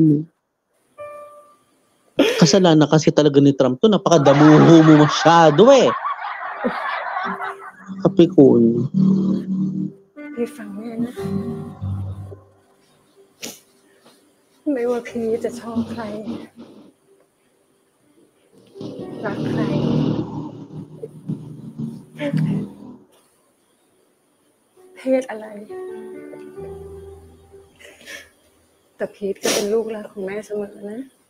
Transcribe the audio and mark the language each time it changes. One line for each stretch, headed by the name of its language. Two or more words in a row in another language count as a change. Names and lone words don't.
Filipino: Eh. Kasalanan kasi talaga ni Trump to, napakadamuho mo masyado eh. Kapikon.
Thai: พี่ฟังแม่นะ ไม่ว่าพี่จะชอบใคร รักใคร เพศอะไร แต่พีทก็เป็นลูกรักของแม่เสมอนะ